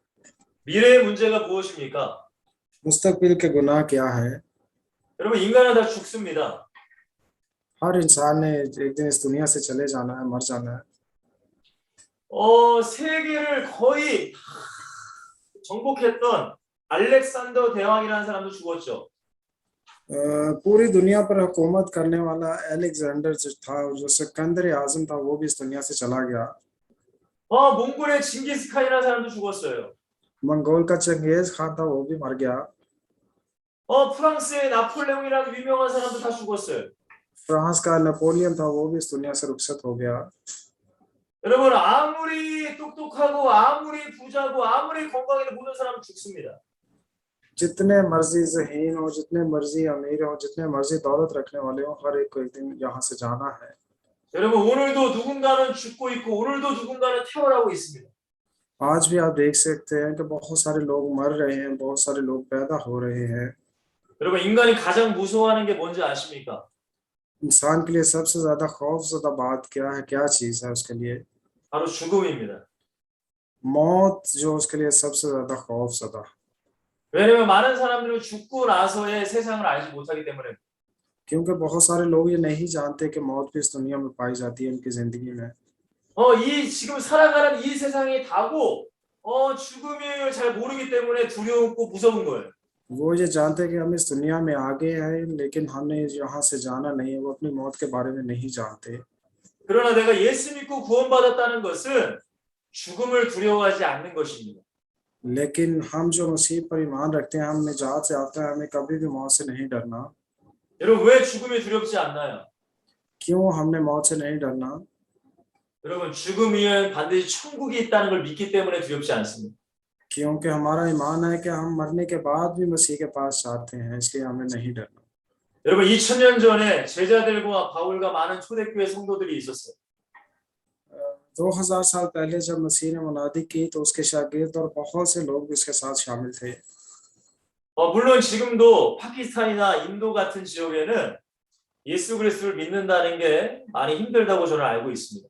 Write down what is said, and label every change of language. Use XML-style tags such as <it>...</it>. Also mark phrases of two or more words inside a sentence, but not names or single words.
<ko>미래의 문제가 무엇입니까?</ko> <ur>مستقبل کے گناہ کیا ہے?</ur> <ko>여러분 인간은 다 죽습니다.</ko> <ur>ہر انسان نے ایک دن اس دنیا سے چلے جانا ہے، مر جانا ہے.</ur> <ko>세계를 거의 정복했던 알렉산더 대왕이라는 사람도 죽었죠.</ko> <ur>پوری دنیا پر حکومت کرنے والا الیگزینڈر جو تھا، جو سکندر اعظم تھا، وہ بھی اس دنیا سے چلا گیا.</ur> <ko>몽골의 징기스칸이라는 사람도 죽었어요.</ko> <ur>منگول کا چنگیز خان تھا، وہ بھی مر گیا.</ur> <ko>프랑스의 나폴레옹이라는 유명한 사람도 다 죽었어요.</ko> <ur>فرانس کا نپولین تھا، وہ بھی اس دنیا سے رخصت ہو گیا.</ur> <ko>여러분 아무리 똑똑하고 아무리 부자고 아무리 건강해도 모든 사람은 죽습니다.</ko> <ur>جتنے مرضی ذہین ہو، جتنے مرضی امیر ہو، جتنے مرضی دولت رکھنے والے ہو، ہر ایک کو ایک دن یہاں سے جانا ہے.</ur> <ko>여러분 오늘도 누군가는 죽고 있고 오늘도 누군가는 태어나고 있습니다.</ko> <ur>آج بھی آپ دیکھ سکتے ہیں کہ بہت سارے لوگ مر رہے ہیں، بہت سارے لوگ پیدا ہو رہے ہیں.</ur> <ko>여러분 인간이 가장 무서워하는 게 뭔지 आ십니까?</ko> <ur>انسان کے لیے سب سے زیادہ خوفزدہ بات کیا ہے، کیا چیز ہے اس کے لیے?</ur> <ko>바로 죽음입니다.</ko> <ur>موت جو اس کے لیے سب سے زیادہ خوفزدہ.</ur> <ko>왜냐면 많은 사람들은 죽고 나서의 세상을 알지 못하기 때문에.</ko> <ur>کیونکہ بہت سارے لوگ یہ نہیں جانتے کہ موت بھی اس دنیا میں پائی جاتی ہے ان کی زندگی میں.</ur> <ko>이 지금 살아가는 이 세상이 다고 죽음을 잘 모르기 때문에 두렵고 무서운 거예요.</ko> <ur>وہ یہ جانتے ہیں کہ ہم اس دنیا میں آگے ہیں، لیکن ہم نے یہاں سے جانا نہیں ہے، وہ اپنی موت کے بارے میں نہیں جانتے.</ur> <ko>그러나 내가 예수 믿고 구원받았다는 것은 죽음을 두려워하지 않는 것입니다.</ko> <ur>لیکن ہم جو مسیح پر ایمان رکھتے ہیں، ہم نجات سے آتے ہیں، ہمیں کبھی بھی موت سے نہیں ڈرنا.</ur> <ko>여러분 왜 죽음이 두렵지 않나요?</ko> <ur>کیوں ہم نے موت سے نہیں ڈرنا?</ur> <ko>여러분 죽음 위에 반드시 천국이 있다는 걸 믿기 때문에 두렵지 않습니다.</ko> <ur>کیونکہ ہمارا ایمان ہے کہ ہم مرنے کے بعد بھی مسیح کے پاس جاتے ہیں، اس لیے ہمیں نہیں ڈرنا.</ur> <ko>여러분 2000년 전에 제자들과 바울과 많은 초대교회 성도들이 있었어요.</ko> <ur>2000 سال پہلے جب مسیح نے منادی کی تو اس کے شاگرد اور بہت سے لوگ بھی اس کے ساتھ شامل تھے.</ur> <ko>물론 지금도 파키스탄이나 인도 같은 지역에는 예수 그리스도를 믿는다는 게 많이 힘들다고 저는 알고 있습니다.</ko>